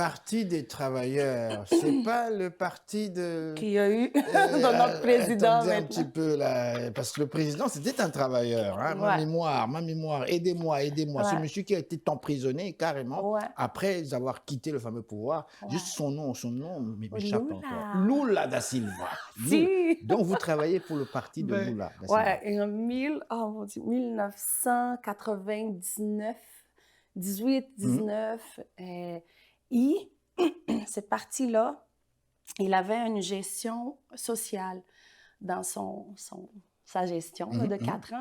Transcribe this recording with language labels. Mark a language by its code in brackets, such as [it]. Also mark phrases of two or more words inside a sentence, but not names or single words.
[fr] Parti des travailleurs, c'est pas le parti de... qu'il y a eu de notre président Attendez un petit maintenant. peu là, parce que le président, c'était un travailleur. Hein, Ouais, ma mémoire, aidez-moi, aidez-moi. Ce ouais, monsieur qui a été emprisonné carrément ouais, après avoir quitté le fameux pouvoir, juste ouais. son nom m'échappe encore. Lula! Lula da Silva. Lula. Si! Donc vous travaillez pour le parti de Ben, Lula da ouais, Silva. et en 1999, 18, 19. Et cette partie-là, il avait une gestion sociale dans sa gestion là, de 4 ans.